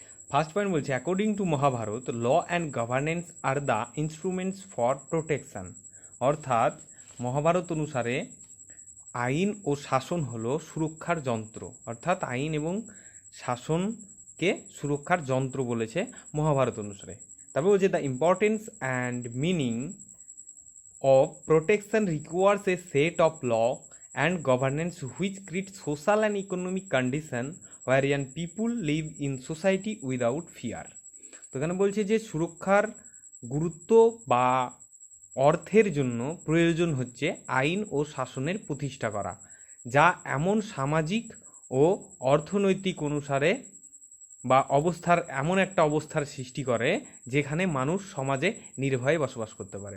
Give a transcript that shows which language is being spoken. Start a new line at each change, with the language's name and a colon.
English: first point
Bangla: বলছে,
English: According to Mahabharata law and governance are the instruments for protection.
Bangla: অর্থাৎ মহাভারত অনুসারে আইন ও শাসন হলো সুরক্ষার যন্ত্র, অর্থাৎ আইন এবং শাসনকে সুরক্ষার যন্ত্র বলেছে মহাভারত অনুসারে। তারপর বলছে,
English: The importance and meaning of protection requires a set of law and governance which create social and economic condition wherein people live in society without fear.
Bangla: তো এখানে বলছে যে সুরক্ষার গুরুত্ব বা অর্থের জন্য প্রয়োজন হচ্ছে আইন ও শাসনের প্রতিষ্ঠা করা, যা এমন সামাজিক ও অর্থনৈতিক অনুসারে বা অবস্থার এমন একটা অবস্থার সৃষ্টি করে যেখানে মানুষ সমাজে নির্ভয়ে বসবাস করতে পারে।